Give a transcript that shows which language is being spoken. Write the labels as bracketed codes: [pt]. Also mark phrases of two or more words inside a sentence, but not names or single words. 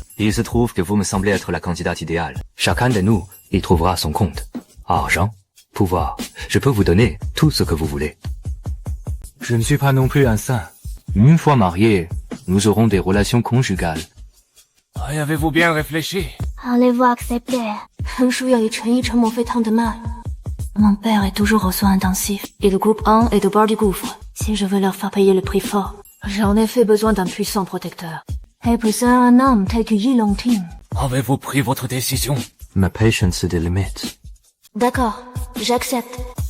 [fr] Il se trouve que vous me semblez être la candidate idéale. Chacun de nous y trouvera son compte. Argent, pouvoir. Je peux vous donner tout ce que vous voulez. Je ne suis pas non plus un saint. Une fois mariés, nous aurons des relations conjugales. Y avez-vous bien réfléchi? Allez-vous accepter? 陈书要以陈一成莫非 tant de mal. Mon père est toujours aux soins intensifs, et le groupe 1 est au bord du gouffre. Si je veux leur faire payer le prix fort, j'ai en effet besoin d'un puissant protecteur. Et plus ça, un homme tel que Yi Longting. Avez-vous pris votre décision? Ma patience a des limites. D'accord, j'accepte.